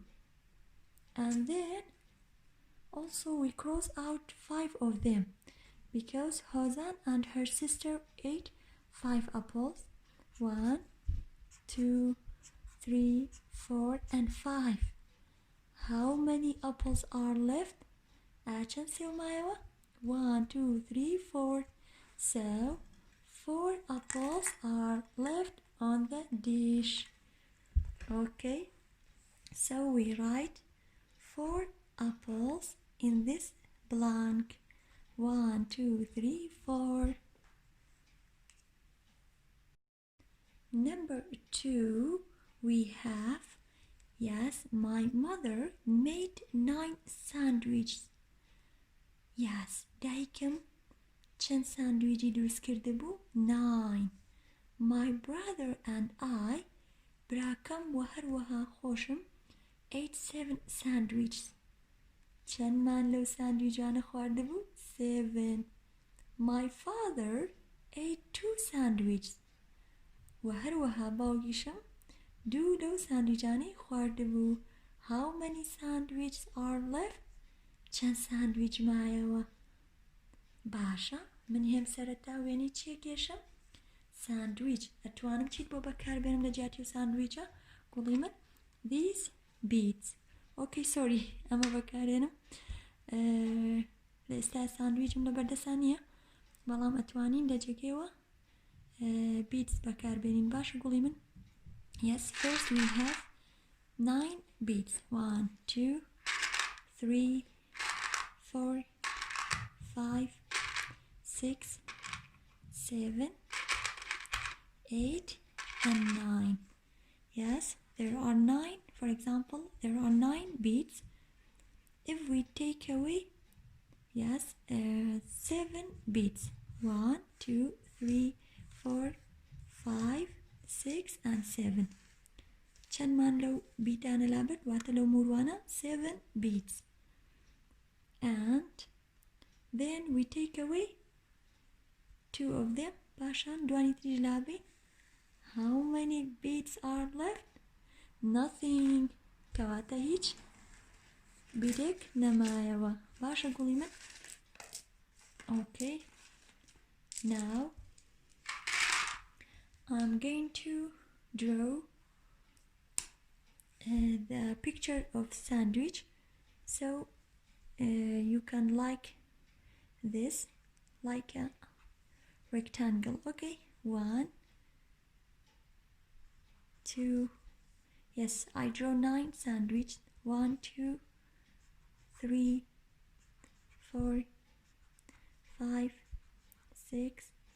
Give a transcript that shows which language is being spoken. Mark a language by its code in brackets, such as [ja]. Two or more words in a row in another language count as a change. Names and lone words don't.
[en] And then also we cross out 5 of them because Hozan and her sister ate 5 apples. 1, 2, 3, 4, and 5. How many apples are left? [ckb] چەند سێو مایەوە؟ 1, 2, 3, 4. [en] So 4 apples are left on the dish. Okay, so we write 4 apples in this blank. 1, 2, 3, 4. Number 2, we have, yes, my mother made 9 sandwiches. Yes, [ckb] دایکم چەند ساندویجی دروست کرده بوو؟ 9. [en] My brother and I, [ckb] براکەم و هەروەها خۆشم 7 sandwiches. چەندمان لەو ساندویجانە خواردە بوو؟ 7. [en] My father ate 2 sandwiches. [ckb] و هەروەها باوکیشم 2 لەو ساندویجانەی خواردە بوو. [en] How many sandwiches are left? [ckb] چەند ساندویج مایەوە؟ باشە من هێم سەرەتا وێنەی چیە کێشم ساندویچ ئەتوانم چیت بۆ بەکاربێنم لە جیاتی و ساندویچە گوڵی من [en] these beets okay sorry [ckb] ئەمە بەکارێنم لە ئێستا ساندویچم لە بەردەسان نییە بەڵام ئەتوانین لە جێگەوە beets بەکاربێنین باشە گوڵی من [en] yes first we have 9 beets 1 2 3 4 5 6 7 8 and 9 yes there are 9 for example there are 9 beets if we take away yes 7 beets 1 2 3 4 5 6 and 7 [ckb] چەندمان لەو بیتانە لابێت واتە لەو موروانە [en] 7 beets and then we take away 2 of them [ckb] پاشان دوانی تریش لابێ [en] how many beets are left nothing [ckb] کەواتە هیچ بیتێک نەمایەوە باشە گوڵی من [en] okay now I'm going to draw the picture of sandwich so you can like this like a rectangle okay 1 2 yes I draw 9 sandwich 1 2 3 4 5 6